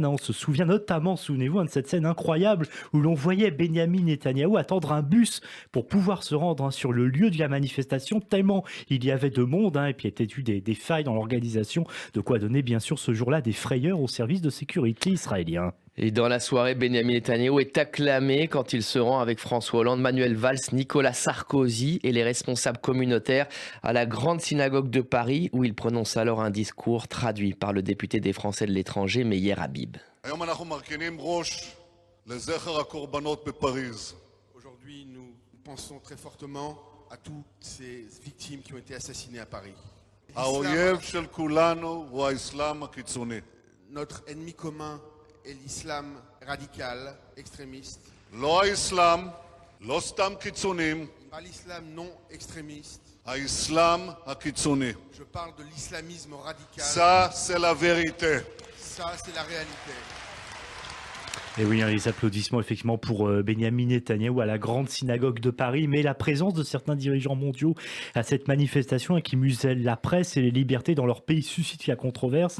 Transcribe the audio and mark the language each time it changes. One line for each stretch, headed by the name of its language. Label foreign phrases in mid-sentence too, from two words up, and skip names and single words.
French: On se souvient notamment, souvenez-vous, de cette scène incroyable où l'on voyait Benjamin Netanyahou attendre un bus pour pouvoir se rendre sur le lieu de la manifestation, tellement il y avait de monde, et puis il y a eu des failles dans l'organisation, de quoi donner bien sûr ce jour-là des frayeurs au service de sécurité israélien. Et dans la soirée, Benjamin Netanyahou est acclamé quand il se rend avec François Hollande, Manuel Valls, Nicolas Sarkozy et les responsables communautaires à la Grande Synagogue de Paris où il prononce alors un discours traduit par le député des Français de l'étranger, Meyer Habib.
Hebrew: היום אנחנו מרכינים ראש לזכר הקורבנות בפריז.
French: Aujourd'hui, nous pensons très fortement à toutes ces victimes qui ont été assassinées à Paris.
Hebrew: האויב של כולנו הוא האסלאם הקיצוני.
French: Notre ennemi commun est l'islam radical, extrémiste.
Hebrew: לא האסלאם, לא סתם קיצונים,
French: Pas l'islam non extrémiste.
Hebrew: האסלאם הקיצוני.
French: Je parle de l'islamisme radical. Ça, c'est la vérité. Ça, c'est la réalité. Et oui, les applaudissements effectivement pour Benyamin Netanyahou à la grande synagogue de Paris, mais la présence de certains dirigeants mondiaux à cette manifestation qui muselle la presse et les libertés dans leur pays suscite la controverse.